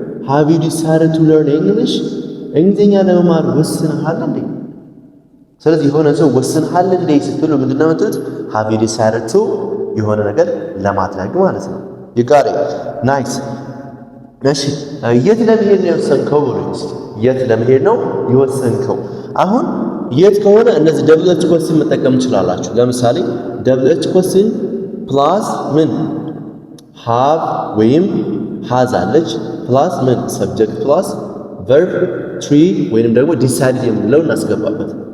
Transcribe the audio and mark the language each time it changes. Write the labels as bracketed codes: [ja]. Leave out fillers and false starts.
[en] have you decided to learn English? [am] እንግሊዘኛ ለመማር ወስነሃል እንዴ? ስለዚህ የሆነ ሰው ወስነሃል እንዴ ስትሉ ምንድነው የምትሉት? [en] have you decided to [am] የሆነ ነገር ለማድረግ ማለት ነው። [en] you got it nice. [am] እሺ የት ለመሄድ ነው የወሰንከው ብሉኝ እስኪ የት ለመሄድ ነው የወሰንከው? አሁን የት ከሆነ እነዚህ [en] double h question [am] መጠቀም ትችላላችሁ። ለምሳሌ double h question plus ምን have ወይም has አለች plus ምን subject plus verb tree ወይንም ደግሞ decided የምንለው እናስገባበት